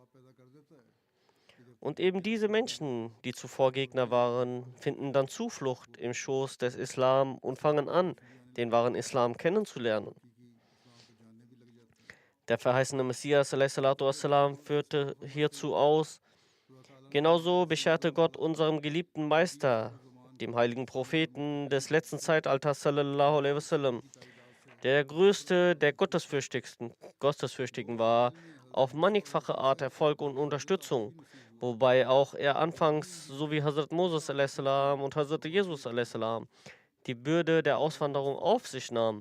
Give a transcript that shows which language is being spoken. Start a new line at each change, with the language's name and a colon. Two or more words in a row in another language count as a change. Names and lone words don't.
German: Und eben diese Menschen, die zuvor Gegner waren, finden dann Zuflucht im Schoß des Islam und fangen an, den wahren Islam kennenzulernen. Der verheißene Messias a.s. führte hierzu aus. Genauso bescherte Gott unserem geliebten Meister, dem heiligen Propheten des letzten Zeitalters
Arabic: صلى الله عليه وسلم,
German: der größte der Gottesfürchtigen war, auf mannigfache Art Erfolg und Unterstützung, wobei auch er anfangs, so wie Hazrat Moses a.s. und Hazrat Jesus a.s., die Bürde der Auswanderung auf sich nahm.